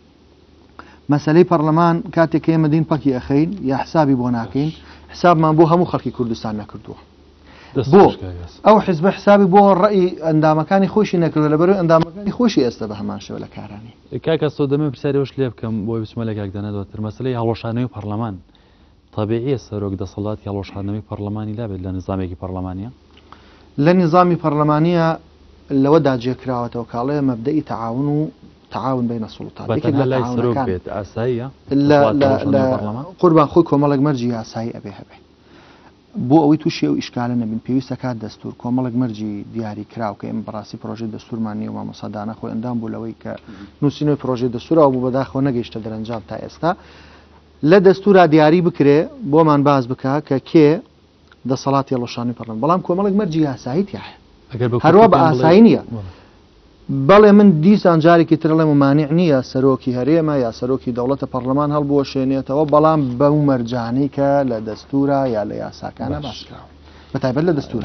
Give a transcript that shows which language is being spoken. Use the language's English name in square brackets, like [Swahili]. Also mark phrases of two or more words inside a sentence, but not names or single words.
[Central Kurdish] مەسەلەی پەرلەمان کاتێک ئێمە دین پەکی ئەخەین یا حسابی بۆ ناکەین حسابمان بۆ هەموو خەڵکی کوردستان نەکردووە بۆ ئەو حزب حسابی بۆ ڕێی ئەندامەکانی خۆشی نەکردو لەبەرەوەی ئەندامەکانی خۆشی ئێستا بە هەمان شێوە لە کارانی کاکە سۆ دەمە پرسیارەوەش لێ بکەم بۆی بچمە لە کاکدانە دواتر مەسەلەی هەڵۆشانەوەی پەرلەمان تەبیعیە سەرۆک دەسەڵاتی هەڵۆشانەوەی پەرلەمانی لابێت لە نظامێکی پەرلەمانیە لە نظامی پەرلەمانیە لەوەدا جێکراوەتەوە کاڵێ مەبدەئی تەعاون و [Arabic] تعاون بين السلطات [Central Kurdish] لای سەرۆک بێت ئاساییە قوربان خۆی کۆمەڵێک مەرجی یاسایی ئەبێ هەبێ بۆ ئەوەی تووشی ئەو ئیشکالە نەبین پێویستە کات دەستور کۆمەڵێک مەرجی دیاری کراو کە ئێمە بەڕاستی پرۆژەی دەستورمان نیە و مامۆسادانە خۆی ئەندام بوو لەوەی کە نووسینەوەی پرۆژەی دەستورەوە بوو بەداخەوە نەگەیشتە دەرەنجام تا ئێستا لە دەستورا دیاری بکرێ بۆمان باز بکە کە کێ دەسەڵاتی هەڵۆشانی پەرلەمان بەڵام کۆمەڵێک مەرجی یاسایی تیاە هەروە بە ئاسایی نییە بەڵێ من دیسان جارێکی تر لەم مانع نییە سەرۆکی هەرێمە یا سەرۆکی دەوڵەتە پەرلەمان هەڵبوەشێنێتەوە بەڵام بەو مەرجانەی کە لە دەستورە یا لە یاساکانە باسکراوە بەتایبەت لە دەستور